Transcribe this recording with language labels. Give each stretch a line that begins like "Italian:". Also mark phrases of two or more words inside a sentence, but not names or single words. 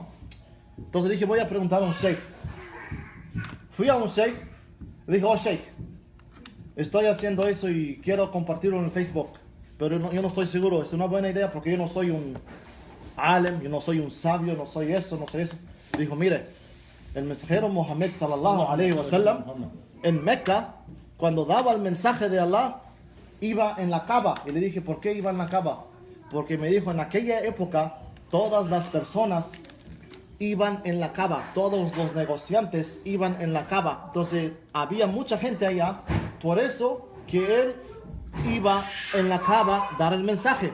Spanish: Entonces dije, voy a preguntar a un sheikh. Fui a un sheikh, le dije, oh sheikh, estoy haciendo eso y quiero compartirlo en el Facebook, pero yo no estoy seguro, es una buena idea porque yo no soy un alem, yo no soy un sabio, no soy eso. Dijo, mire, el mensajero Muhammad
Arabic: صلى الله عليه وسلم
Spanish: en Mecca, cuando daba el mensaje de Allah, iba en la Kaaba. Y le dije, ¿por qué iba en la Kaaba? Porque me dijo, en aquella época todas las personas iban en la Kaaba, todos los negociantes iban en la Kaaba. Entonces había mucha gente allá, por eso que él iba en la Kaaba a dar el mensaje.